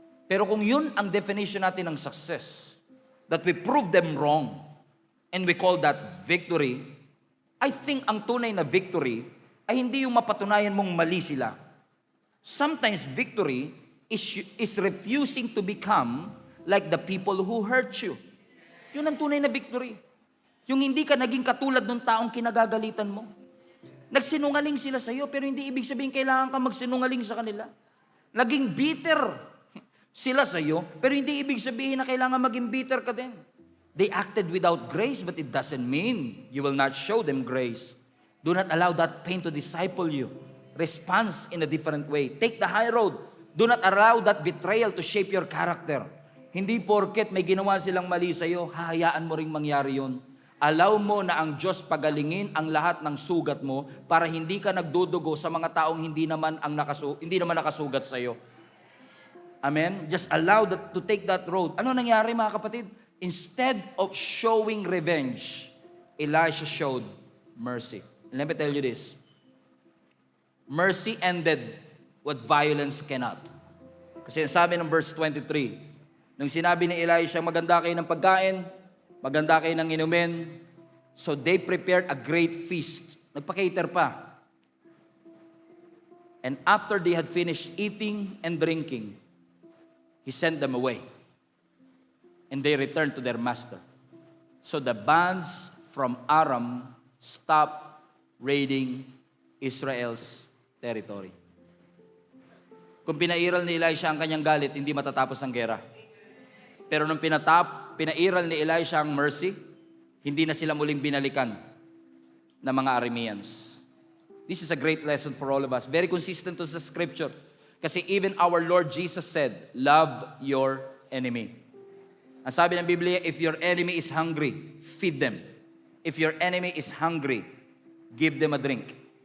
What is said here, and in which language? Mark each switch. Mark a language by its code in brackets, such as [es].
[tl] Pero kung yun ang definition natin ng success, [en] that we prove them wrong, and we call that victory, I think [tl] ang tunay na victory ay hindi yung mapatunayan mong mali sila. [en] Sometimes victory is refusing to become like the people who hurt you. [tl] Yun ang tunay na victory. Yung hindi ka naging katulad ng taong kinagagalitan mo. Nagsinungaling sila sa iyo, pero hindi ibig sabihin kailangan ka magsinungaling sa kanila. Naging bitter sila sa iyo, pero hindi ibig sabihin na kailangan maging bitter ka din. [en] They acted without grace, but it doesn't mean you will not show them grace. Do not allow that pain to disciple you. Response in a different way. Take the high road. Do not allow that betrayal to shape your character. [tl] Hindi porket may ginawa silang mali sa iyo, hahayaan mo ring mangyari yun. Allow mo na ang Diyos pagalingin ang lahat ng sugat mo para hindi ka nagdudugo sa mga taong hindi naman nakasugat sa iyo. Amen? [en] Just allow that to take that road. [tl] Ano nangyari mga kapatid? [en] Instead of showing revenge, Elisha showed mercy. Let me tell you this. Mercy ended what violence cannot. [tl] Kasi sabi ng verse 23, nung sinabi ni Elisha, maganda kayo ng pagkain, maganda kayo ng inumin, [en] so they prepared a great feast. [tl] Nagpa-cater pa. [en] And after they had finished eating and drinking, he sent them away. And they returned to their master. So the bands from Aram stopped raiding Israel's territory. [tl] Kung pinairal ni Elisha ang kanyang galit, hindi matatapos ang gera. Pero nung pinairal ni Elisha ang mercy, hindi na sila muling binalikan ng mga Arameans. [en] This is a great lesson for all of us. Very consistent to the scripture. Kasi even our Lord Jesus said, love your enemy. [tl] Ang sabi ng Biblia, [en] if your enemy is hungry, feed them. If your enemy is hungry, give them a drink.